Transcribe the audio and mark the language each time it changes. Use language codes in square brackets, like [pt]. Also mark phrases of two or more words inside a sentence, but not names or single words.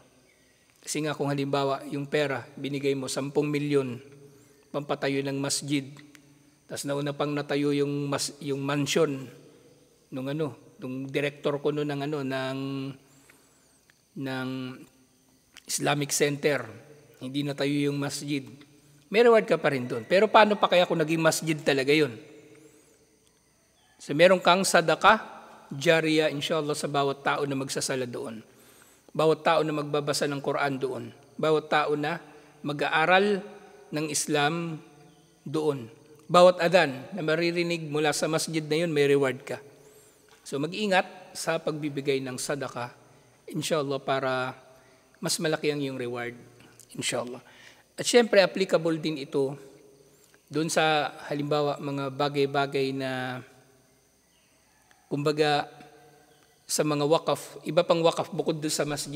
[tl] Kasi nga kung halimbawa yung pera, binigay mo 10 milyon, pampatayo ng masjid, tapos nauna pang natayo yung mansion nung director ko noon ng Islamic Center. Hindi natayo yung masjid. may reward ka pa rin doon. Pero paano pa kaya kung naging masjid talaga yun? So meron kang [ar] صدقة جارية, [tl] inshallah, sa bawat tao na magsasala doon. Bawat tao na magbabasa ng Quran doon. Bawat tao na mag-aaral ng Islam doon. Bawat adhan na maririnig mula sa masjid na yun, may reward ka. So mag-ingat sa pagbibigay ng sadaka, inshallah, para mas malaki ang iyong reward, inshallah. At syempre, applicable din ito doon sa halimbawa mga bagay-bagay na kumbaga sa mga wakaf, iba pang wakaf bukod doon sa masjid.